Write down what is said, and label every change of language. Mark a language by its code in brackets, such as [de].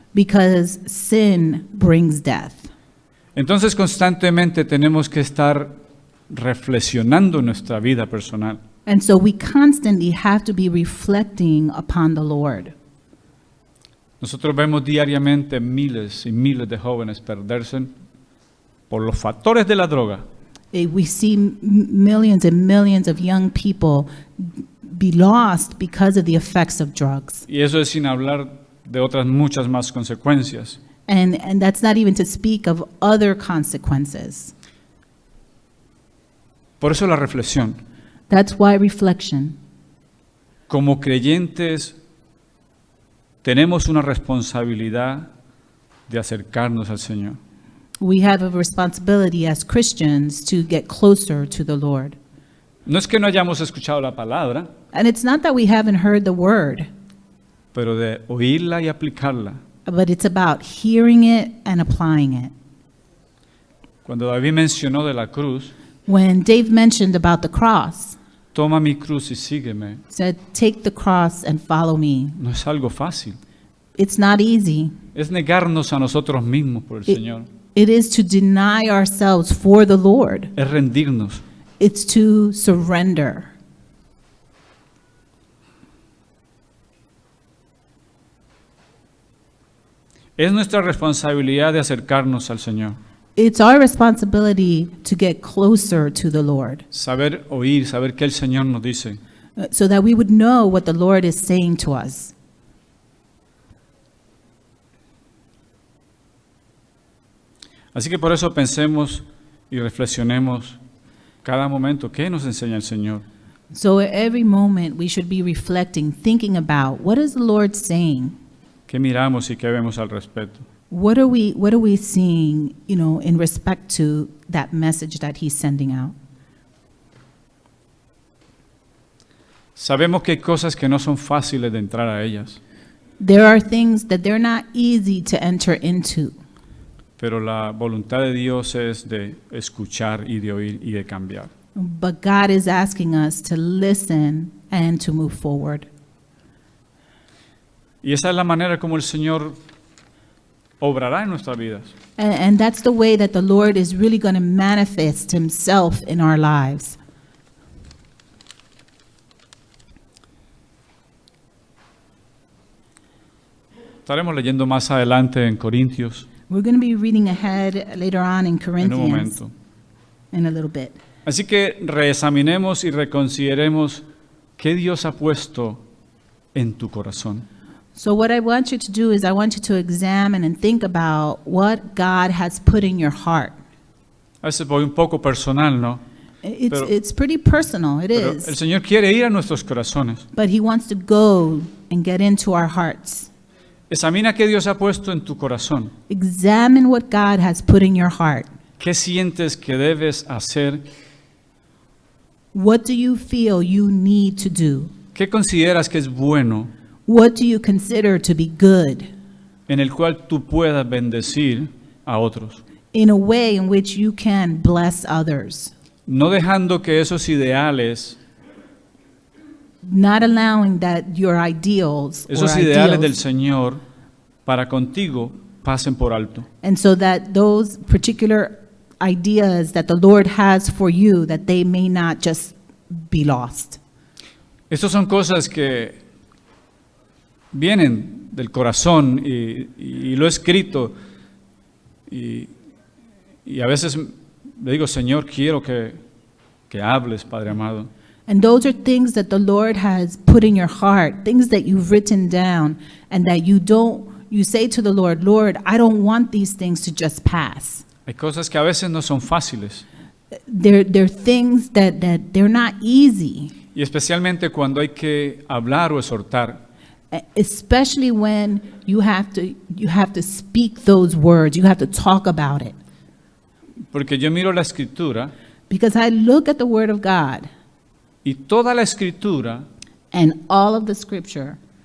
[en] because sin brings death. [es] Entonces constantemente tenemos que estar reflexionando en nuestra vida personal. [en] And so we constantly have to be reflecting upon the Lord. [es] Nosotros vemos diariamente miles y miles de jóvenes perderse por los factores de la droga. [en] We see millions and millions of young people be lost because of the effects of drugs. [es] Y eso es sin hablar de otras muchas más consecuencias. [en] And that's not even to speak of other consequences. [es] Por eso la reflexión. [en] That's why reflection. [es] Como creyentes tenemos una responsabilidad de acercarnos al Señor. [en] We have a responsibility as Christians to get closer to the Lord. [es] No es que no hayamos escuchado la palabra, [en] And it's not that we haven't heard the word, [es] pero de oírla y aplicarla. [en] but it's about hearing it and applying it. [es] Cuando David mencionó de la cruz, [en] When Dave mentioned about the cross, [es] toma mi cruz y sígueme, [en] said, "Take the cross and follow me." [es] no es algo fácil. [en] It's not easy. [es] Es negarnos a nosotros mismos por el Señor. [en] It is to deny ourselves for the Lord. [es] Es rendirnos. [en] It's to surrender. [es] Es nuestra responsabilidad de acercarnos al Señor. [en] It's our responsibility to get closer to the Lord, [es] Saber oír, saber qué el Señor nos dice. [en] so that we would know what the Lord is saying to us. [es] Así que por eso pensemos y reflexionemos cada momento qué nos enseña el Señor. [en] So at every moment we should be reflecting, thinking about what is the Lord saying? [es] ¿Qué miramos y qué vemos al respecto? [en] What are we seeing, in respect to that message that he's sending out? [es] Sabemos que hay cosas que no son fáciles de entrar a ellas, [en] There are things that they're not easy to enter into, [es] pero la voluntad de Dios es de escuchar y de oír y de cambiar. [en] but God is asking us to listen and to move forward. [es] Y esa es la manera como el Señor obrará en nuestras vidas. [en] And that's the way that the Lord is really going to manifest himself in our lives. [es] Estaremos leyendo más adelante en Corintios [en] We're going to be reading ahead later on in [es] en un [en] Corinthians [es] momento. [en] in a little bit. [es] Así que reexaminemos y reconsideremos qué Dios ha puesto en tu corazón. [en] So what I want you to do is I want you to examine and think about what God has put in your heart. [es] A veces voy un poco personal, ¿no? [en] It's, [es] Pero- [en] it's pretty personal, it [es] Pero el [en] is. [es] Señor quiere ir a nuestros corazones. [en] But he wants to go and get into our hearts. [es] Examina qué Dios ha puesto en tu corazón. [en] Examine what God has put in your heart. [es] ¿Qué sientes que debes hacer? [en] What do you feel you need to do? [es] ¿Qué consideras que es bueno [en] What do you consider to be good [es] en el cual tú puedas bendecir a otros? [en] in a way in which you can bless others? [es] No dejando que esos ideales, [en] Not allowing that your ideals or [es] esos ideales del [en] ideals, [es] Señor para contigo pasen por alto. [en] and so that those particular ideas that the Lord has for you, that they may not just be lost. [es] Estas son cosas que vienen del corazón y lo he escrito y a veces le digo, Señor, quiero que hables, Padre amado. [en] And those are things that the Lord has put in your heart, things that you've written down, and that you say to the Lord, Lord, I don't want these things to just pass. [es] Hay cosas que a veces no son fáciles [en] They're things that they're not easy, [es] y especialmente cuando hay que hablar o exhortar. [en] especially when you have to speak those words, you have to talk about it. [es] Porque yo miro la escritura [en] Because I look at the Word of God, [es] y toda la escritura [en] and all of the Scripture,